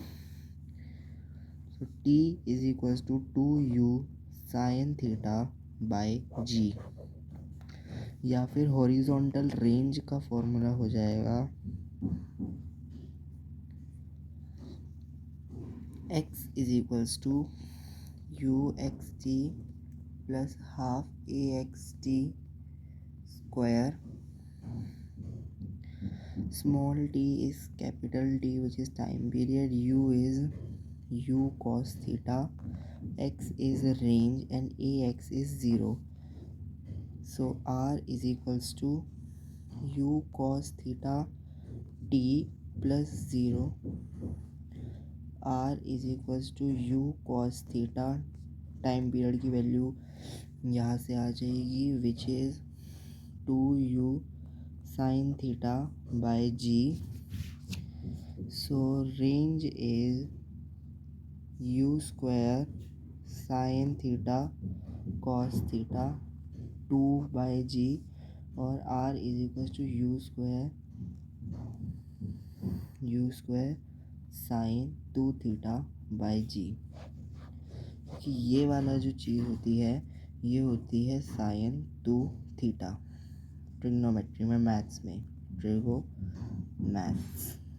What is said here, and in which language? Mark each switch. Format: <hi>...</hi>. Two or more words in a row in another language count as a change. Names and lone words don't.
<en>तो t is equals to 2u sine theta by g,</en> <hi>या फिर हॉरिजॉन्टल रेंज का फॉर्मूला हो जाएगा</hi> <en>x is equals to u x t plus half a x t square, small t is capital T which is time period, u is u cos theta, x is range and ax is 0. So r is equals to u cos theta t plus 0. r is equals to u cos theta,</en> <hi>टाइम पीरियड की वैल्यू यहाँ से आ जाएगी,</hi> <en>which is 2u sin theta by g. So range is u square sine theta cos theta 2 by g, और r is equal to u square sine 2 theta by g.</en> <hi>कि ये वाला जो चीज़ होती है ये होती है</hi> <en>sine 2 theta,</en> <hi>ट्रिग्नोमेट्री में, मैथ्स में, मैथ्स।</hi>